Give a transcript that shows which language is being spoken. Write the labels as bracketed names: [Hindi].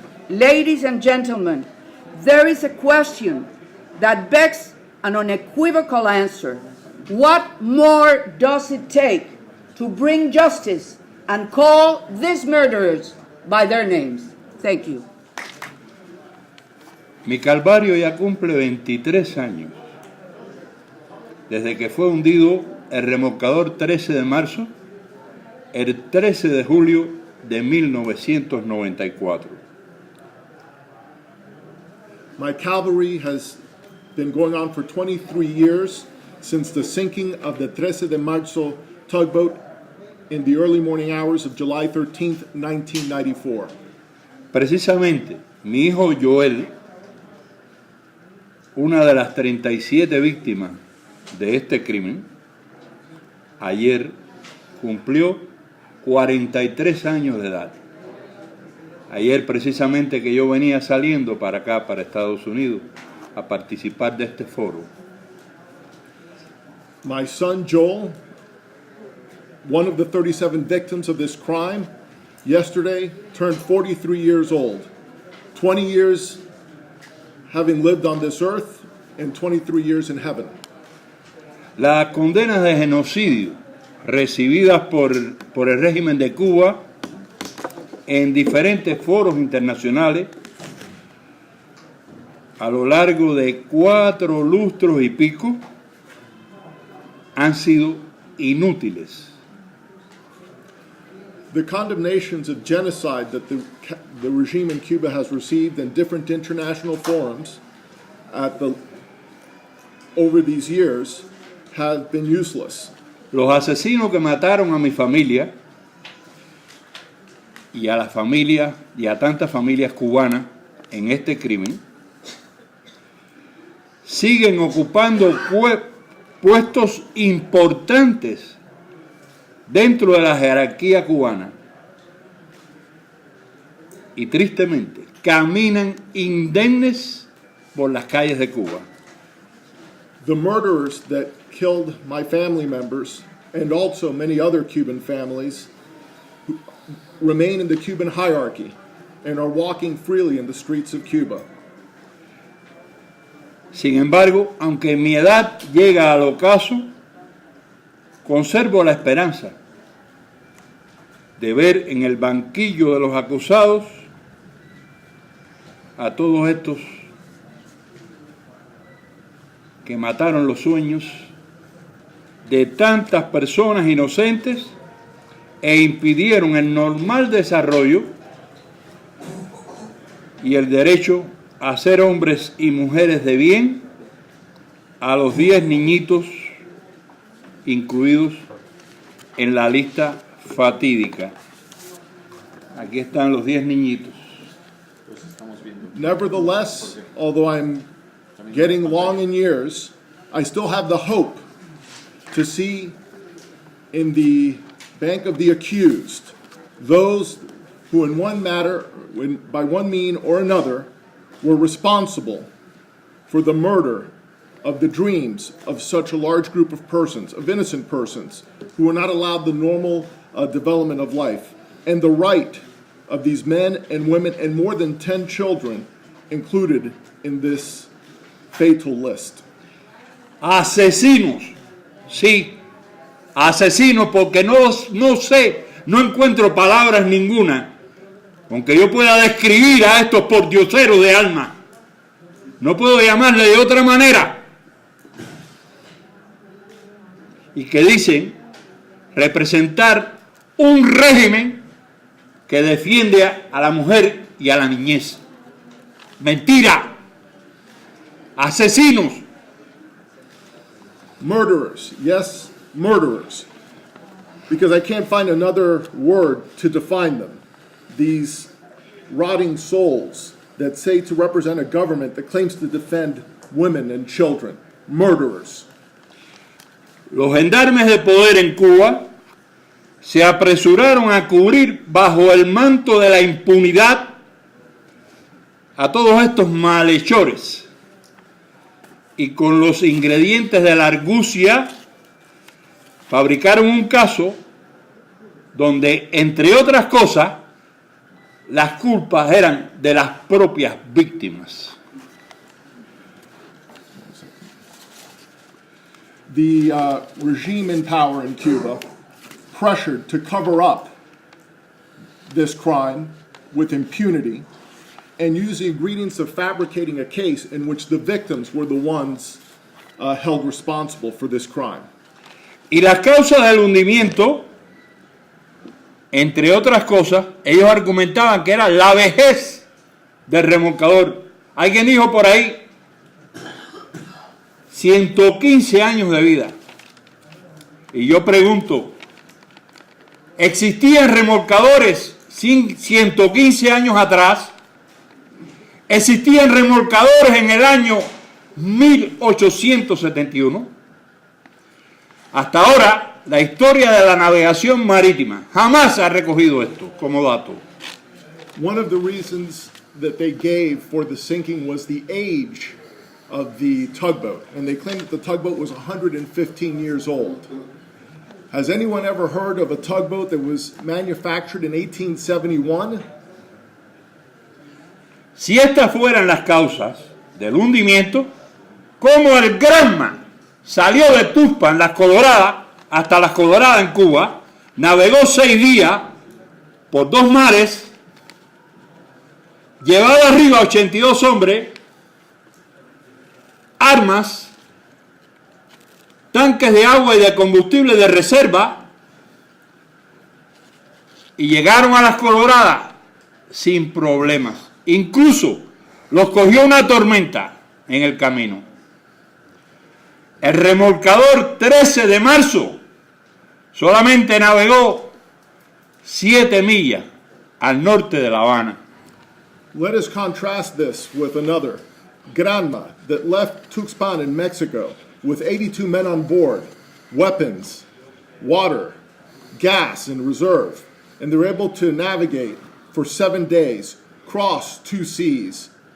[English] Ladies and gentlemen, there is a question that begs an unequivocal answer. What more does it take to bring justice and call these murderers by their names? Thank you. [Spanish] Mi calvario ya cumple 23 años, desde que fue hundido el remolcador 13 de marzo, el 13 de julio de 1994. [English] My Calvary has been going on for 23 years since the sinking of the 13 de Marzo tugboat in the early morning hours of July 13th, 1994. [Spanish] Precisamente, mi hijo Joel, una de las 37 víctimas de este crimen, ayer cumplió 43 años de edad. Ayer precisamente que yo venía saliendo para acá, para Estados Unidos, a participar de este foro. [English] My son Joel, one of the 37 victims of this crime, yesterday turned 43 years old. 20 years having lived on this earth and 23 years in heaven. [Spanish] Las condenas de genocidio recibidas por el régimen de Cuba en diferentes foros internacionales a lo largo de 4 lustros y pico han sido inútiles. [English] The condemnations of genocide that the regime in Cuba has received in different international forums over these years have been useless. [Spanish] Los asesinos que mataron a mi familia y a las familias y a tantas familias cubanas en este crimen siguen ocupando puestos importantes dentro de la jerarquía cubana y tristemente caminan indemnes por las calles de Cuba. [English] The murderers that killed my family members and also many other Cuban families remain in the Cuban hierarchy and are walking freely in the streets of Cuba. [Spanish] Sin embargo, aunque mi edad llega al ocaso, conservo la esperanza de ver en el banquillo de los acusados a todos estos que mataron los sueños de tantas personas inocentes e impidieron el normal desarrollo y el derecho a ser hombres y mujeres de bien a los 10 niñitos incluidos en la lista fatídica. Aquí están los 10 niñitos. [English] Nevertheless, although I'm getting long in years, I still have the hope to see in the bank of the accused those who in one matter, by one mean or another, were responsible for the murder of the dreams of such a large group of persons, of innocent persons, who were not allowed the normal development of life, and the right of these men and women and more than 10 children included in this fatal list. [Spanish] Asesinos, sí, asesinos, porque no sé, no encuentro palabras ninguna, aunque yo pueda describir a estos pordioseros de alma, no puedo llamarle de otra manera, y que dicen representar un régimen que defiende a la mujer y a la niñez. Mentira. Asesinos. [English] Murderers, yes, murderers. Because I can't find another word to define them. These rotting souls that say to represent a government that claims to defend women and children. Murderers. [Spanish] Los gendarmes de poder en Cuba se apresuraron a cubrir bajo el manto de la impunidad a todos estos malhechores y con los ingredientes de la argucia fabricaron un caso donde, entre otras cosas, las culpas eran de las propias víctimas. [English] The regime in power in Cuba pressured to cover up this crime with impunity and use the ingredients of fabricating a case in which the victims were the ones held responsible for this crime. [Spanish] Y las causas del hundimiento, entre otras cosas, ellos argumentaban que era la vejez del remolcador. Alguien dijo por ahí 115 años de vida. Y yo pregunto, ¿existían remolcadores 115 años atrás? ¿Existían remolcadores en el año 1871? Hasta ahora, la historia de la navegación marítima jamás ha recogido esto como dato. [English] One of the reasons that they gave for the sinking was the age of the tugboat, and they claimed that the tugboat was 115 years old. Has anyone ever heard of a tugboat that was manufactured in 1871? [Spanish] Si estas fueran las causas del hundimiento, ¿cómo el Granma salió de Tuxpan, Las Coloradas, hasta Las Coloradas en Cuba, navegó 6 días por 2 mares, llevaba arriba 82 hombres, armas, tanques de agua y de combustible de reserva, y llegaron a Las Coloradas sin problemas? Incluso los cogió una tormenta en el camino. El remolcador 13 de marzo solamente navegó 7 millas al norte de La Habana. [English] Let us contrast this with another, Granma, that left Tuxpan in Mexico with 82 men on board, weapons, water, gas in reserve, and they're able to navigate for 7 days, cross 2 seas.